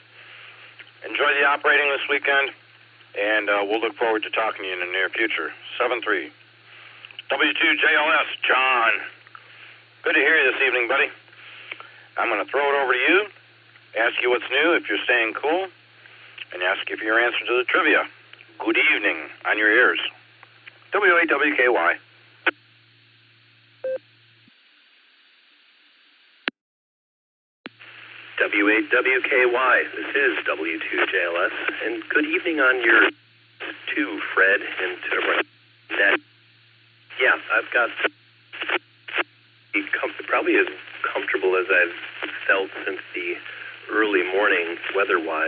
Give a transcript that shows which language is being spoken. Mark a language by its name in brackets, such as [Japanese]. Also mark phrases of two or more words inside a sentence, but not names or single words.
[English] Enjoy the operating this weekend, and we'll look forward to talking to you in the near future. 7-3. W2JLS, John. Good to hear you this evening, buddy. I'm going to throw it over to you, ask you what's new if you're staying cool, and ask you for your answer to the trivia. Good evening on your ears. W8WKY. W8WKY. This is W2JLS, and good evening on your to Fred and to everyone. Yeah, I've got probably as comfortable as I've felt since the early morning weather-wise.